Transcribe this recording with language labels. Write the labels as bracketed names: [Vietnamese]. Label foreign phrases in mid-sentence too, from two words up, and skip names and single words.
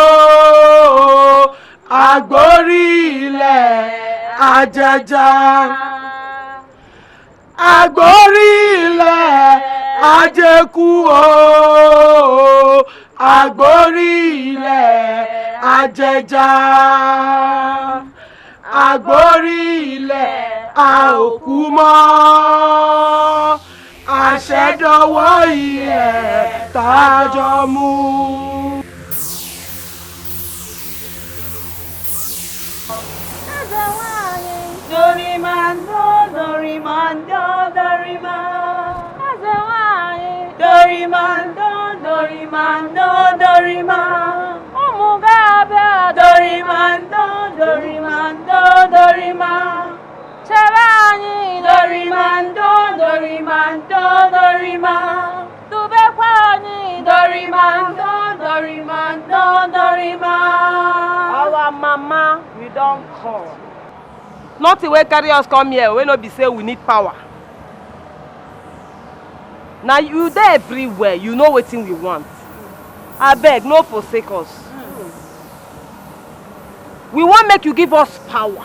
[Yoruba] agbórí ilẹ̀ ajẹja, agbórí ilẹ̀ ajẹ́kú o, agbórí ilẹ̀ ajẹja, agbórí ilẹ̀ àòkú mọ́. Àṣẹdọwọ́ ilẹ̀ tájọ mú. Dorimando, Dorimando, Dorima. Dorimando, Dorimando, Dorima. Omugabe, Dorimando, Dorimando, Dorima. Chavani, Dorimando, Dorimando, Dorima. Tubekwani, Dorimando, Dorimando, Dorima. [Nigerian Pidgin] Our mama, we don't call. Nothing wey carry us come here, we no be say we need power. Now you there everywhere, you know wetin we want. Abeg, no forsake us. We want make you give us power.